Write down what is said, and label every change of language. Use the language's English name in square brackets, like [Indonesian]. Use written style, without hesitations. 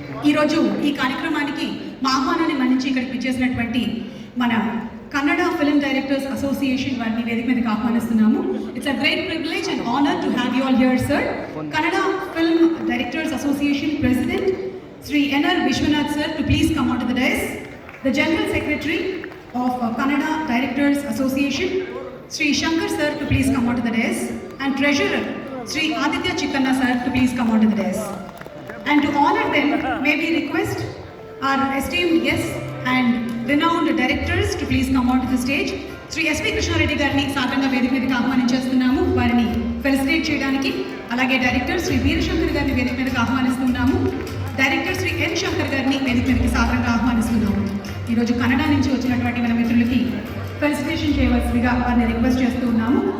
[Telugu] ఈరోజు ఈ కార్యక్రమానికి మా ఆహ్వానాన్ని మన్నించి ఇక్కడికి వచ్చేసినటువంటి మన కన్నడ ఫిల్మ్ డైరెక్టర్స్ అసోసియేషన్ వారిని వేదిక మీదకి ఆహ్వానిస్తున్నాము. [English] It's a great privilege and honour to have you all here sir. Kannada film directors association president Shri N R Vishwanath sir to please come on to the dais. The general secretary of Kannada Directors Association, Sri Shankar sir to please come on to the dais, and Treasurer Sri Aditya Chikkanna sir to please come on to the dais. And to honor them, may we request our esteemed guests and renowned directors to please come on to the stage. Sri S.V. [Telugu] Krishna Reddy గారిని సాధారణంగా వేదిక మీదకి ఆహ్వానించేస్తున్నాము. వారిని felicitate చేయడానికి, అలాగే director Shri Veerashankar గారిని వేదిక మీదకి ఆహ్వానిస్తున్నాము. డైరెక్టర్ శ్రీ ఎన్ శంకర్ గారిని వేదిక మీదకి సాధారణంగా ఆహ్వానిస్తున్నాము. ఈరోజు కన్నడ నుంచి వచ్చినటువంటి మన మిత్రులకి ఫెలిసిటేషన్ చేయవలసిందిగా వారిని రిక్వెస్ట్ చేస్తూ ఉన్నాము.